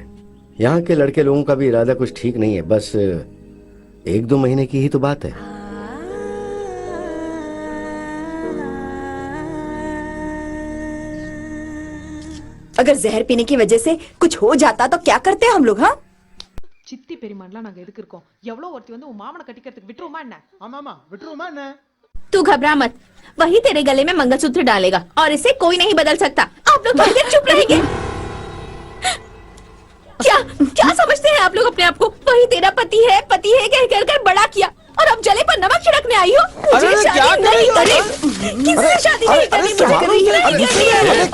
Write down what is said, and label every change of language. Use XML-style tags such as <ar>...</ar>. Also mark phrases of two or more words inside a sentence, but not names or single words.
<hi>यहाँ के लड़के लोगों का भी इरादा कुछ ठीक नहीं है। बस 1-2 महीने की ही तो बात है। अगर जहर पीने की वजह से कुछ हो जाता तो क्या करते हम लोग? हाँ,</hi> <ta>சித்தி பெரியமான்லாம் நாங்க எதுக்கு இருக்கோம்? எவ்வளவு ஒருத்தி வந்து உன் மாமனை கட்டிக்கிறதுக்கு விட்டுருமா என்ன? ஆமாமா விட்டுருமா என்ன?</ta> <hi>तू घबरा मत, वही तेरे गले में मंगलसूत्र डालेगा और इसे कोई नहीं बदल सकता। आप लोग थोड़ी देर चुप रहेंगे। क्या क्या समझते हैं आप लोग अपने आप को? वही तेरा पति है कह कर बड़ा किया, और अब जले पर नमक छिड़कने आई हो। मुझे शादी नहीं करनी, किससे शादी नहीं करनी, मुझे करनी है।</hi>